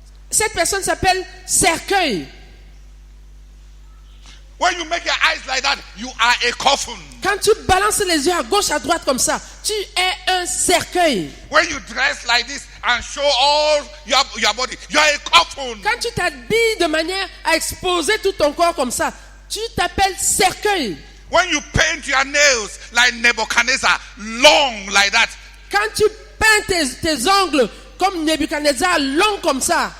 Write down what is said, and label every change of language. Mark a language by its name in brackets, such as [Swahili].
[French] Cette personne s'appelle cercueil. [English] When you make your eyes like that, you are a coffin. [French] Quand tu balances les yeux à gauche, à droite comme ça, tu es un cercueil. [English] When you dress like this and show all your body, you are a coffin. [French] Quand tu t'habilles de manière à exposer tout ton corps comme ça, tu t'appelles cercueil. [English] When you paint your nails like Nebuchadnezzar, long like that, [French] Quand tu peins tes ongles comme Nebuchadnezzar, long comme ça,